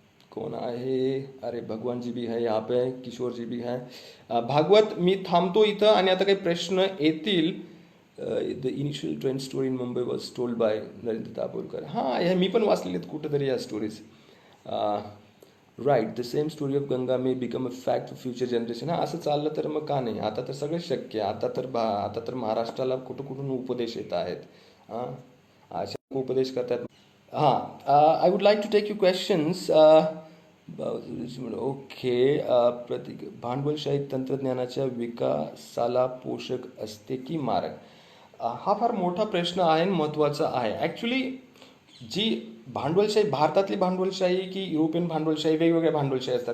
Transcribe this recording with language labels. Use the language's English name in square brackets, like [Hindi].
[Marathi] कौन आहे, [Hindi] अरे भगवान जी भी [Marathi] है यहाँ पे, किशोर जी भी है. भागवत, मी थांबतो इथं. आणि आता काही प्रश्न येतील [English] The initial trend story in Mumbai was told by Narendra Dabholkar. [Marathi] हां, ह्या मी पण वाचलेले आहेत कुठंतरी ह्या stories. [English] Right, the same story of Ganga may become a fact for future generation. [Marathi] हां, असं चाललं तर मग का नाही. आता तर सगळं शक्य आहे. आता तर महाराष्ट्राला कुठं कुठून उपदेश येत आहेत. हां, अशा लोक उपदेश करतात. [English] हां, I would like to take you questions. Okay. [Marathi] प्रतीक, भांडवलशाही तंत्रज्ञानाच्या विकासाला पोषक असते की मारक? हा फार मोठा प्रश्न आहे आणि महत्त्वाचा आहे. ॲक्च्युली जी भांडवलशाही, भारतातली भांडवलशाही की युरोपियन भांडवलशाही, वेगवेगळ्या भांडवलशाही असतात.